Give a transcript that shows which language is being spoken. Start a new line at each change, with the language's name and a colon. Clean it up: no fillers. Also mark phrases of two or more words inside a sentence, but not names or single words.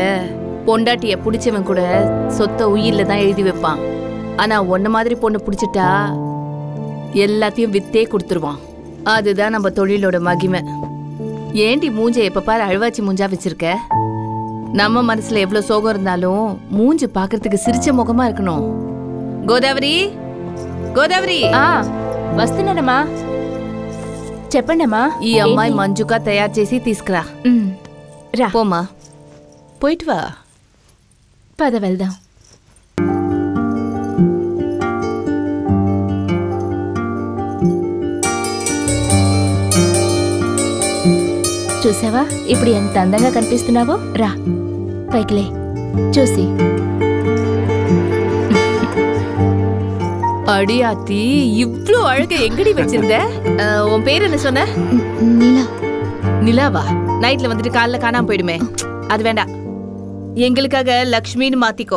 Tamil: பொண்டாட்டிய பிடிச்சவன் கூட சொத்த உயிர்ல தான் எழுதி வைப்பான். ஆனா ஒன்ன மாதிரி பொண்ணு பிடிச்சிட்டா எல்லாத்தையும் வித்தே கொடுத்துருவான். அதுதான் நம்ம தொழிலோட மகிமை. ஏண்டி மூஞ்ச எப்ப பாரு அழுவாச்சி மூஞ்சா வச்சிருக்க? நம்ம மனசுல எவ்வளவு சோகம் இருந்தாலும் மூஞ்சு பாக்குறதுக்கு சிரிச்ச முகமா இருக்கணும்.
Telugu: గోదావరి గోదావరి వస్తున్నానమ్మా. చెప్పండమ్మా. ఈ అమ్మాయి మంజుగా తయారు చేసి తీసుకురా. రా
Tamil: போமா, போயிட் வா.
Telugu: పద వెళ్దాం. చూసావా ఇప్పుడు ఎంత అందంగా కనిపిస్తున్నావో? రా పైకిలే చూసి.
Tamil: அடியாத்தி, இவ்ளோ அழக எங்கடி வச்சிருந்த? உன் பேர் என்ன சொன்ன? நிலா. நிலாவா? நைட்ல வந்துட்டு காலைல காணாம போயிடுமே, அது வேண்டாம். எங்களுக்காக லக்ஷ்மின்னு மாத்திக்கோ.